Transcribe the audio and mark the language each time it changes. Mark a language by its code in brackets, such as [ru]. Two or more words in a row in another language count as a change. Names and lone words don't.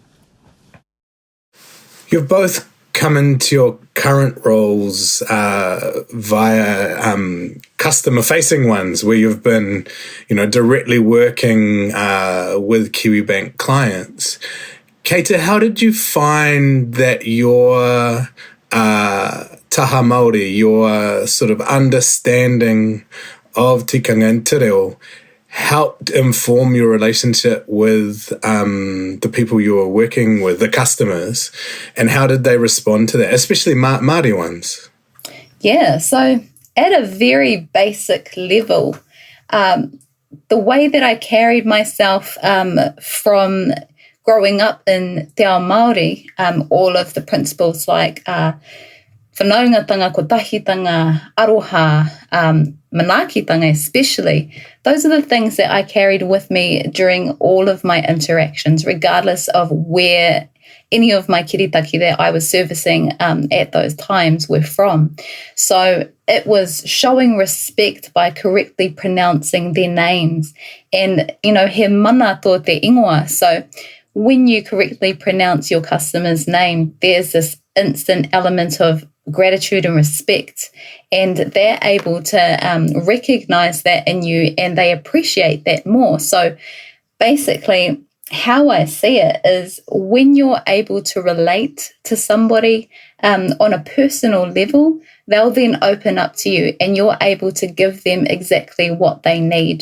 [en] You've both come into your current roles via customer-facing ones, where you've been, directly working with Kiwibank clients. Keita, how did you find that your [mi] taha Māori, [en] your sort of understanding of tikanga and [mi] te reo [en] helped inform your relationship with the people you were working with, the customers, and how did they respond to that, especially Māori ones? Yeah, so at a very basic level, the way that I carried myself from growing up in Te Reo Māori, all of the principles like whanaungatanga, kotahitanga, aroha, manaakitanga especially, those are the things that I carried with me during all of my interactions, regardless of where any of my kiritaki that I was servicing at those times were from. So it was showing respect by correctly pronouncing their names. And, [mi] he mana tō te ingoa. [en] So when you correctly pronounce your customer's name, there's this instant element of gratitude and respect, and they're able to recognize that in you, and they appreciate that more. So basically, how I see it is when you're able to relate to somebody on a personal level, they'll then open up to you and you're able to give them exactly what they need.